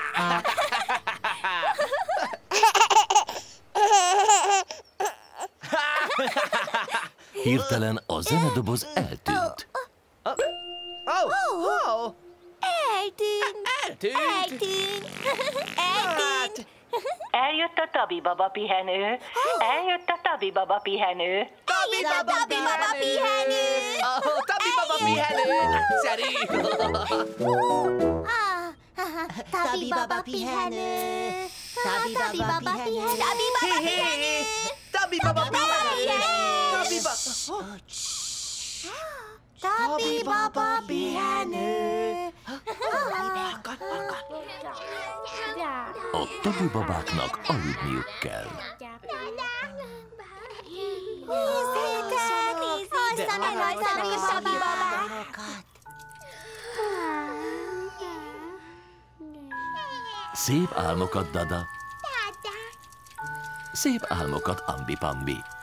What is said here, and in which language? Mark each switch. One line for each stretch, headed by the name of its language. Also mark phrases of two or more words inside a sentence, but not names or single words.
Hungarian: Hirtelen a zenedoboz eltűnt. Eltűnt! Eltűnt! Eltűnt! Eljött a Tabi baba pihenő. Eljött a Tabi baba pihenő. Eljött a Tabi baba pihenő! Tabi baba pihenő! Nagyszerű! Tabi baba pihenő! Tabi baba pihenő! Tabi baba pihenő! Tabi baba pihenő! A Tabi babáknak aludniuk kell. Nézzétek! Hozzá meg a Tabi babákat! Szép álmokat, Dada! Szép álmokat, Ambi-Pambi!